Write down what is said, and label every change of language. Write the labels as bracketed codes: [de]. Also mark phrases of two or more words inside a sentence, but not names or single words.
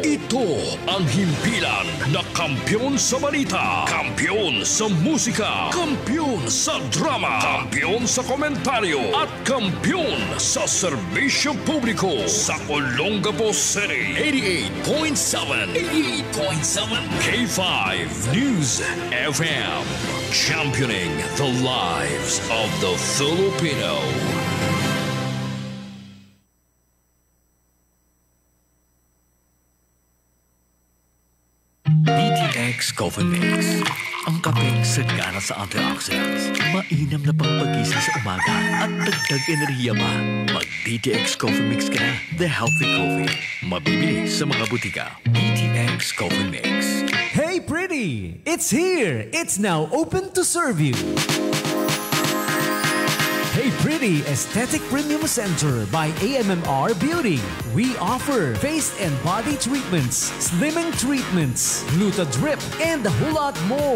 [tl] Ito ang himpilan na kampiyon sa balita, kampiyon sa musika, kampiyon sa drama, kampiyon sa komentaryo, at kampiyon sa serbisyo publiko sa Olongapo City 88.7 K5 News FM, [en] championing the lives of the Filipino. [tl] DTX Coffee Mix, ang kapeng sagana sa antioxidants, mainam na pangpagising sa umaga at dagdag enerhiya pa. Mag-DTX Coffee Mix ka na. [en] The healthy coffee, [tl] mabibili sa mga butika. DTX Coffee Mix. [en] Hey pretty! It's here! It's now open to serve you. Hey Pretty Aesthetic Premium Center by AMMR Beauty. We offer face and body treatments, slimming treatments, gluta drip, and a whole lot more.